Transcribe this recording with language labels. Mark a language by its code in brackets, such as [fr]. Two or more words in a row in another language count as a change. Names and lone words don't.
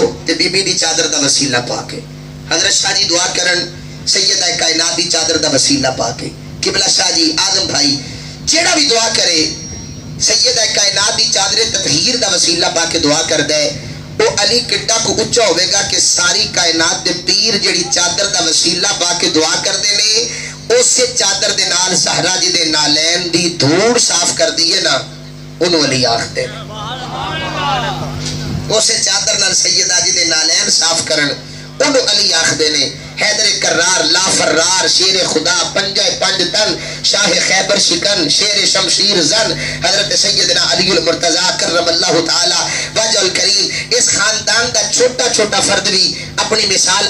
[pa] تے بی بی دی چادر دا وسیلہ پا کے حضرت شاہ جی دعا کرن سیدہ کائنات دی چادر دا وسیلہ پا کے قبلہ شاہ جی اعظم بھائی جیڑا بھی دعا کرے سیدہ کائنات دی چادر تطہیر دا وسیلہ پا کے دعا کر دے وہ علی کڈا کو اچا ہوئے گا کہ ساری کائنات دے پیر جڑی چادر دا وسیلہ با کے دعا کر دینے اسے چادر دے نال زہرا جی دے نالین دی دھوڑ صاف کر دیئے نا انہوں علی آخ دے اسے چادر نال سیدہ جی دے نالین صاف کرن انہوں علی آخ دینے حیدر کرار لا فرار شیر خدا پنجہ پنج تن شاہ خیبر شکن شیر [ur] شمشیر زن حضرت سیدنا علی المرتضی [ar] کرم اللہ تعالی وجہ الکریم [ur] اس خاندان کا چھوٹا چھوٹا فرد بھی اپنی مثال